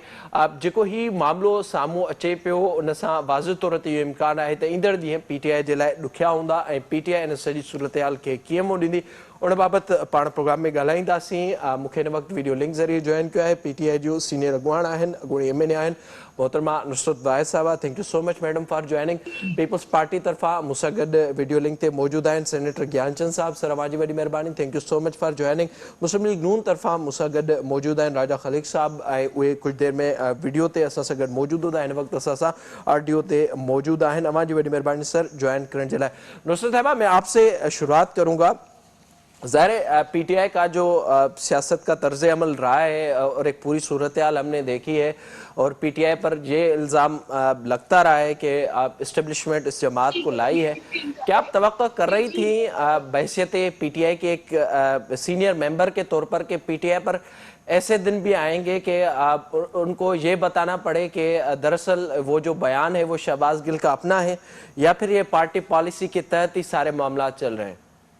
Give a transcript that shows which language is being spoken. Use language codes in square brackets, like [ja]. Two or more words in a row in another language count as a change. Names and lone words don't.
[sd] जेको ही मामिलो साम्हूं अचे पियो उन सां वाज़िह तौर ते इहो इम्कानु आहे त ईंदड़ ॾींहं पीटीआई जे लाइ ॾुखिया हूंदा ऐं पीटीआई इन सॼी सूरत हाल खे कीअं मुंहुं ॾींदी उन बाबति पाण प्रोग्राम में ॻाल्हाईंदासीं। मूंखे हिन वक़्तु [en] video link [sd] ज़रिए जॉइन कयो आहे पीटीआई जो सीनियर अॻुवान आहिनि, अॻूणी एमएनए आहिनि, मोहतरमा नुसरत वाहिद साहिबा। [en] Thank you so much madam for joining. [sd] पीपल्स पार्टी तरफ़ां मूंसां गॾु [en] video link [sd] ते मौजूदु आहिनि सेनेटर ज्ञानचंद साहब। सर तव्हांजी वॾी महिरबानी, [en] Thank you so much for joining. [sd] मुस्लिम लीग नून तरफ़ां मूंसां गॾु मौजूदु आहिनि राजा खलीक साहब ऐं उहे कुझु देरि में वीडियो ते असां सां गॾु मौजूदु हूंदा, हिन वक़्तु असां सां ऑडियो ते मौजूदु आहिनि। तव्हांजी वॾी महिरबानी [en] sir join [sd] करण जे लाइ। नुसरत साहिबा, [ur] میں آپ سے شروعات کروں گا. ظاہر ہے پی ٹی آئی کا جو سیاست کا طرز عمل رہا ہے اور ایک پوری صورت حال ہم نے دیکھی ہے اور پی ٹی آئی پر یہ الزام لگتا رہا ہے کہ اسٹیبلشمنٹ اس جماعت کو لائی ہے. کیا آپ توقع کر رہی تھی بحیثیت پی ٹی آئی کے ایک [en] senior member [ur] کے طور پر کہ پی ٹی آئی پر ایسے دن بھی آئیں گے کہ ان کو یہ بتانا پڑے کہ دراصل وہ جو بیان ہے وہ شہباز گل کا اپنا ہے یا پھر یہ [en] party policy [ur] کے تحت ہی سارے معاملہ چل رہے ہیں?